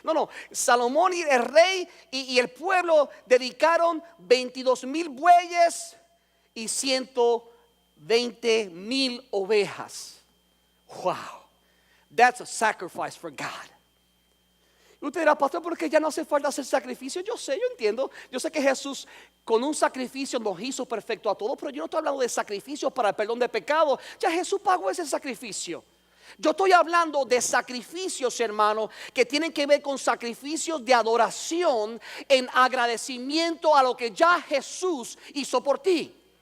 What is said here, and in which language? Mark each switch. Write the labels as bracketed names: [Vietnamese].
[Spanish] No, Salomón y el rey y el pueblo dedicaron 22,000 bueyes y 120,000 ovejas. [English] Wow, that's a sacrifice for God. [Spanish] Y usted dirá: pastor, ¿por qué ya no hace falta hacer sacrificio? Yo entiendo. Yo sé que Jesús con un sacrificio nos hizo perfecto a todos, pero yo no estoy hablando de sacrificios para el perdón de pecado. Ya Jesús pagó ese sacrificio. Yo estoy hablando de sacrificios, hermano, que tienen que ver con sacrificios de adoración en agradecimiento a lo que ya Jesús hizo por ti.